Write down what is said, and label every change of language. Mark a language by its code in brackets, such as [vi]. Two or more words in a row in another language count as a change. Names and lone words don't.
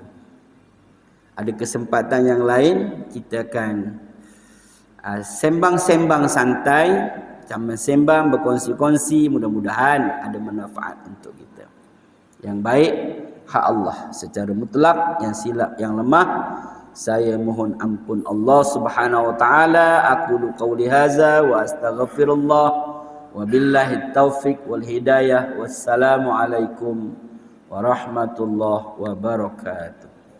[ms] Ada kesempatan yang lain kita akan sembang-sembang santai, sembang berkongsi-kongsi, mudah-mudahan ada manfaat untuk kita. Yang baik hak Allah secara mutlak, yang silap yang lemah saya mohon ampun [ar] الله سبحانه وتعالى. أقول قولي هذا وأستغفر الله. وبالله التوفيق والهداية. والسلام عليكم ورحمة الله وبركاته.